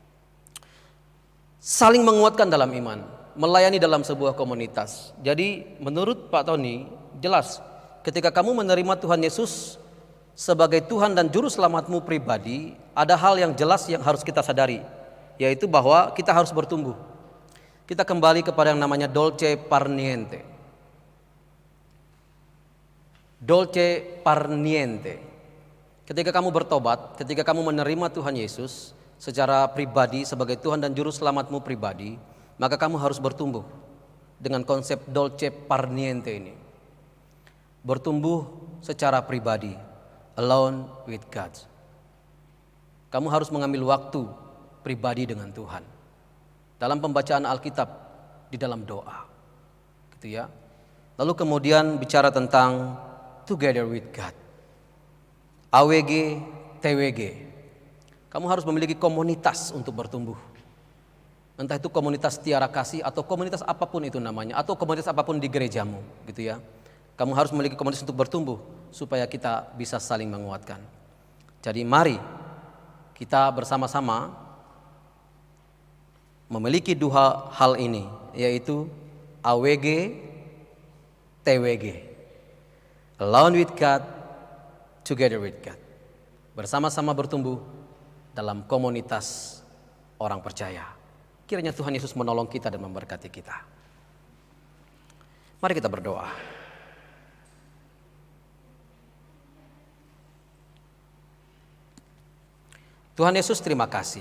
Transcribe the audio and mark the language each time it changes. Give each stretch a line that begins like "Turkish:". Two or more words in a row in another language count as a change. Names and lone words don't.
Indonesian: Saling menguatkan dalam iman, melayani dalam sebuah komunitas. Jadi menurut Pak Tony jelas ketika kamu menerima Tuhan Yesus sebagai Tuhan dan Juru Selamatmu pribadi, ada hal yang jelas yang harus kita sadari, yaitu bahwa kita harus bertumbuh. Kita kembali kepada yang namanya
Italian: dolce far niente. Dolce far niente.
Indonesian: Ketika kamu bertobat, ketika kamu menerima Tuhan Yesus secara pribadi sebagai Tuhan dan Juru Selamatmu pribadi, maka kamu harus bertumbuh dengan konsep
Italian: dolce far niente
Indonesian: ini. Bertumbuh secara pribadi,
English: alone with God.
Indonesian: Kamu harus mengambil waktu pribadi dengan Tuhan. Dalam pembacaan Alkitab, di dalam doa. Gitu ya. Lalu kemudian bicara tentang
English: together with God.
Indonesian: AWG, TWG. Kamu harus memiliki komunitas untuk bertumbuh. Entah itu komunitas Tiara Kasih atau komunitas apapun itu namanya, atau komunitas apapun di gerejamu, gitu ya. Kamu harus memiliki komunitas untuk bertumbuh supaya kita bisa saling menguatkan. Jadi mari kita bersama-sama memiliki dua hal ini, yaitu AWG, TWG.
English: Alone with God, together with God.
Indonesian: Bersama-sama bertumbuh dalam komunitas orang percaya. Kiranya Tuhan Yesus menolong kita dan memberkati kita. Mari kita berdoa. Tuhan Yesus, terima kasih.